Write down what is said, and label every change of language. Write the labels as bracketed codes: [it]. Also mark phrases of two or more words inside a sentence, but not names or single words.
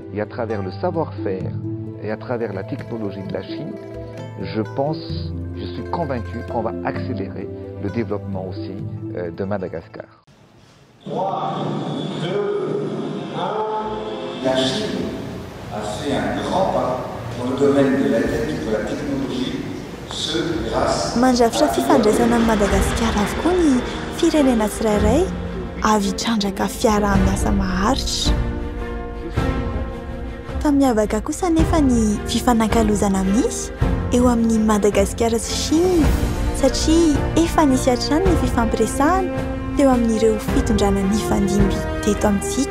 [fr] Et à travers le savoir-faire et à travers la technologie de la Chine, je suis convaincu qu'on va accélérer le développement aussi de Madagascar. 3, 2, 1. La Chine a fait un grand pas dans le domaine de la technologie, ce grâce [mg] Mandrafitra fifandraisana amin'ny Madagasikara avokoa ny firenena tsirairay avy hitrandraka fiaraha-miasa maharitra. Fa miavaka kosa nefa ny fifanankalozana misy eo amin'ny Madagasikara sy Chine satria efa nisy hatrany ny fifampiresahana teo amin'ireo fitondrana nifandimby teto amintsika.